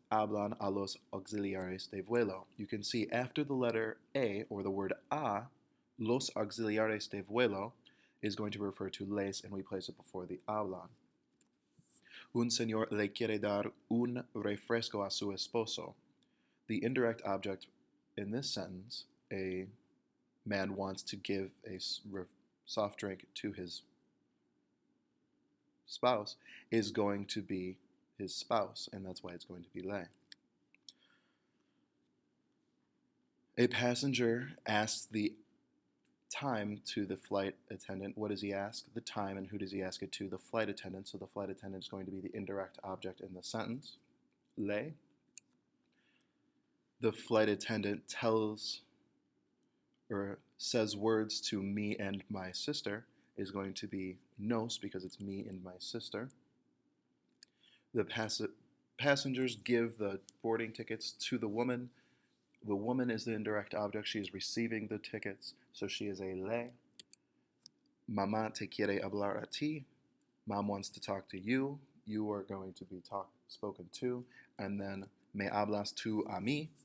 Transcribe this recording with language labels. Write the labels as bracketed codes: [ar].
[es] hablan a los auxiliares de vuelo. [en] You can see after the letter A or the word a, [es] los auxiliares de vuelo [en] is going to refer to les, and we place it before the hablan. [es] Un señor le quiere dar un refresco a su esposo. [en] The indirect object in this sentence, a man wants to give a soft drink to his spouse, is going to be his spouse, and that's why it's going to be le. A passenger asks the time to the flight attendant. What does he ask? The time. And who does he ask it to? The flight attendant. So the flight attendant is going to be the indirect object in the sentence, le. The flight attendant tells or says words to me and my sister is going to be nos, because it's me and my sister. The passengers give the boarding tickets to the woman. The woman is the indirect object. She is receiving the tickets, so she is a le. [es] Mamá te quiere hablar a ti. [en] Mom wants to talk to you. You are going to be spoken to. And then [es] me hablas tú a mí.